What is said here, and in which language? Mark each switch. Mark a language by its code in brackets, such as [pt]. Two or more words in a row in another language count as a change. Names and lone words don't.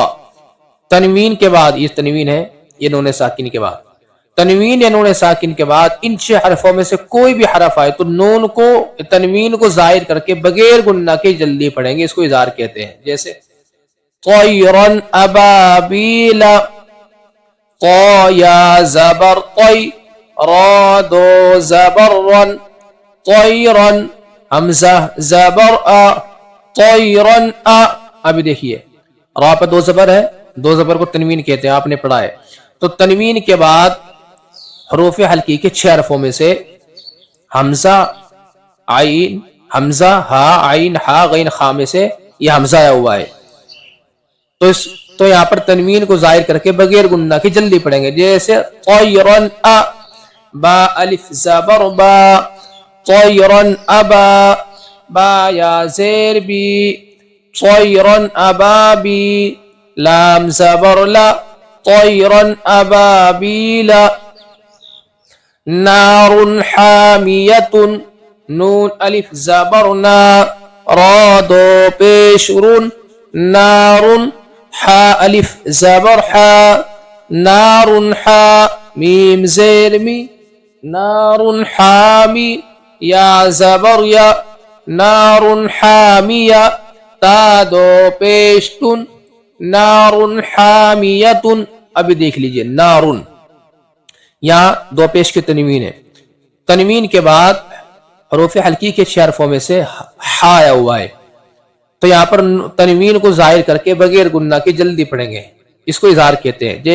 [ur] تنوین کے بعد یہ تنوین ہے، یہ نون ساکن کے بعد تنوین یا نون ساکن کے بعد ان 6 حرفوں میں سے کوئی بھی حرف آئے تو نون کو، تنوین کو ظاہر کر کے بغیر غنہ کے جلدی پڑھیں گے، اس کو اظہار کہتے ہیں۔ جیسے طیرن ابابیل، طا یا زبر طی، را دو زبر رن، طیرن، حمزہ زبر آ، طیرن آ۔ ابھی دیکھیے، را پر 2 زبر ہے، 2 زبر کو تنوین کہتے ہیں، آپ نے پڑھا ہے۔ تو تنوین کے بعد حروف حلقی کے 6 حرفوں میں سے حمزہ، عین، حمزہ، ہا، عین، ہا، غین، خا میں سے یہ حمزہ آیا ہوا ہے، تو یہاں پر تنوین کو ظاہر کر کے بغیر غنہ کی جلدی پڑھیں گے۔ جیسے طیرن ا، با الف زبر با، طیرن ابا، با یا زیر بی، طیرن ابابی، لام زبر لا، طیرن ابابیل۔ نار حامیت، نون الف زبر نا، را دو پیش رون، نار، حا الف زبر حا، نار حا، میم زیر می، نار حامی، یا زبر یا، نار حامیہ، تا دو پیش تن، نار حامیت۔ ابھی دیکھ لیجئے، نارن یہاں 2 پیش کی تنوین ہے۔ تنوین کے بعد حروف حلقی کے 6 حرفوں میں سے ہا آیا ہوا ہے، تو یہاں پر تنوین کو ظاہر کر کے بغیر غنہ کی جلدی پڑھیں گے، اس کو اظہار کہتے ہیں۔